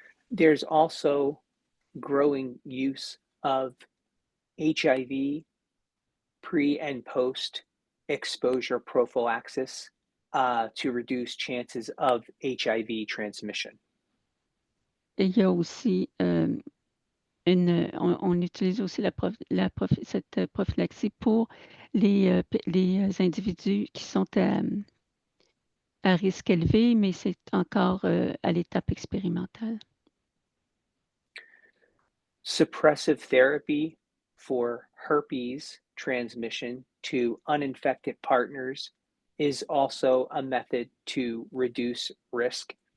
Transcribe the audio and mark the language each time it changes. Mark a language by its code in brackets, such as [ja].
[en] There's also growing use of HIV pre and post exposure prophylaxis to reduce chances of HIV transmission. [fr] Et il y a aussi on utilise aussi cette prophylaxie pour les individus qui sont à risque élevé, mais c'est encore à l'étape expérimentale. [en] Suppressive therapy for herpes transmission to uninfected partners is also a method to reduce risk.